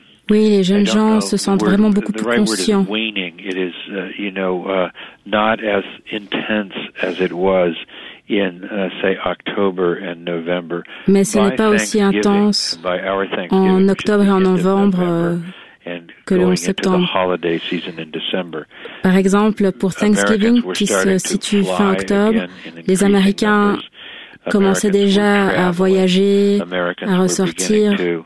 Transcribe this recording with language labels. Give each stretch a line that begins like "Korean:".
French: Oui, les jeunes gens se sentent vraiment beaucoup plus conscients.
English: It is, you know, not as intense as it was in, say, October and November.
French: Mais ce n'est pas aussi intense en octobre et en novembre que le 11 septembre. Par exemple, pour Thanksgiving, qui se situe fin octobre, les Américains commençaient déjà à voyager, à ressortir.